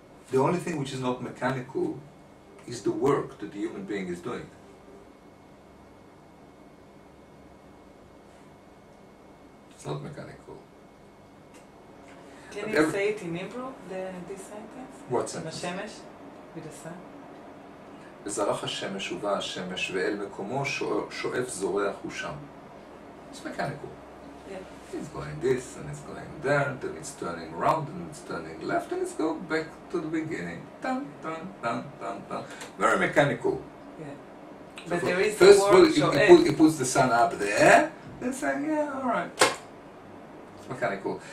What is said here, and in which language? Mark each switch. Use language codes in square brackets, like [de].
[en] The only thing which is not mechanical is the work that the human being is doing. It's not mechanical. Can you say it in Hebrew, this sentence? What sentence? Hashemesh, with the sun. [he] וזרח השמש ובא השמש ואל מקומו שואף זורח הוא שם. [en] It's mechanical. Yeah. It's going this and it's going there, then it's turning around and it's turning left and it's going back to the beginning. Dun, dun, dun, dun, dun. Very mechanical. Yeah. So But there is first the of all, word he puts the sun up there, then saying, yeah, alright. It's mechanical.